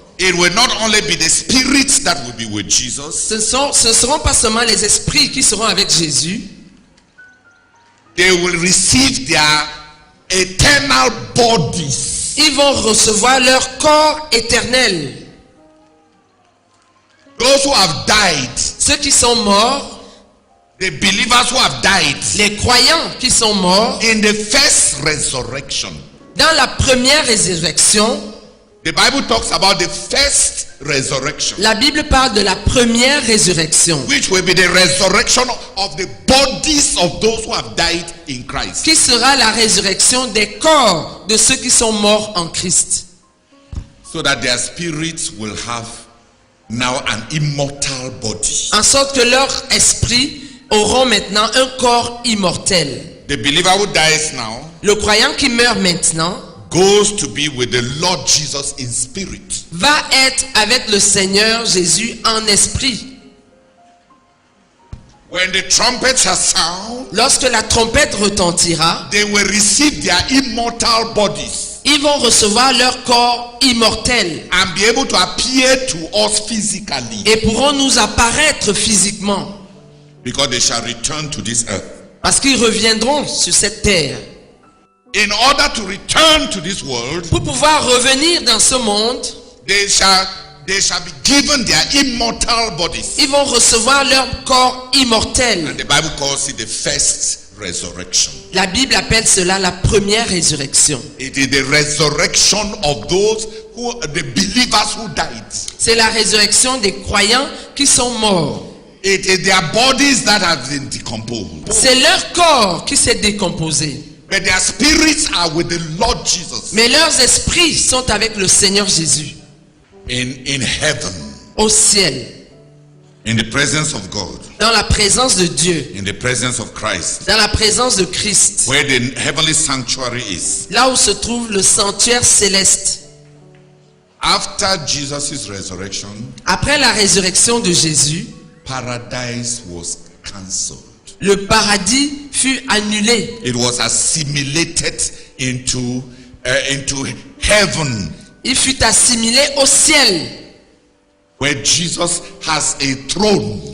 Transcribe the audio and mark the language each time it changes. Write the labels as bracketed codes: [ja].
[en] it will not only be the spirits that will be with Jesus. [fr] Ce ne seront pas seulement les esprits qui seront avec Jésus. [en] They will receive their eternal bodies. [fr] Ils vont recevoir leur corps éternel. [en] Those who have died, [fr] ceux qui sont morts, [en] the believers who have died, [fr] les croyants qui sont morts, [en] in the first resurrection. [fr] Dans la première résurrection, [en] the Bible talks about the first resurrection. [fr] La Bible parle de la première résurrection, [en] which will be the resurrection of the bodies of those who have died in Christ. [fr] Qui sera la résurrection des corps de ceux qui sont morts en Christ. [en] So that their spirits will have now an immortal body. [fr] En sorte que leur esprit auront maintenant un corps immortel. [en] The believer who dies now, [fr] le croyant qui meurt maintenant, [en] goes to be with the Lord Jesus in spirit. [fr] Va être avec le Seigneur Jésus en esprit. [en] When the trumpet shall sound, [fr] lorsque la trompette retentira, [en] they will receive their immortal bodies. [fr] Ils vont recevoir leur corps immortel. [en] And be able to appear to us physically. [fr] Et pourront nous apparaître physiquement. [en] Because they shall return to this earth. [fr] Parce qu'ils reviendront sur cette terre. [en] In order to return to this world, [fr] pour pouvoir revenir dans ce monde, [en] they shall be given their immortal bodies. [fr] Ils vont recevoir leur corps immortel. [en] And the Bible calls it the first resurrection. [fr] La Bible appelle cela la première résurrection. [en] It is the resurrection of those the believers who died. [fr] C'est la résurrection des croyants qui sont morts. [en] It is their bodies that have been decomposed. [fr] C'est leur corps qui s'est décomposé. [en] But their spirits are with the Lord Jesus [fr] Mais leurs esprits sont avec le Seigneur Jésus [en] in heaven, [fr] au ciel, [en] in the presence of God, [fr] dans la présence de Dieu, [en] in the presence of Christ, [fr] dans la présence de Christ, [en] where the heavenly sanctuary is. [fr] là où se trouve le sanctuaire céleste. [en] After Jesus' resurrection, [fr] Après la résurrection de Jésus, [en] paradise was cancelled. [fr] le paradis fut annulé. [en] It was assimilated into heaven, [fr] Il fut assimilé au ciel, [en] where Jesus has a throne.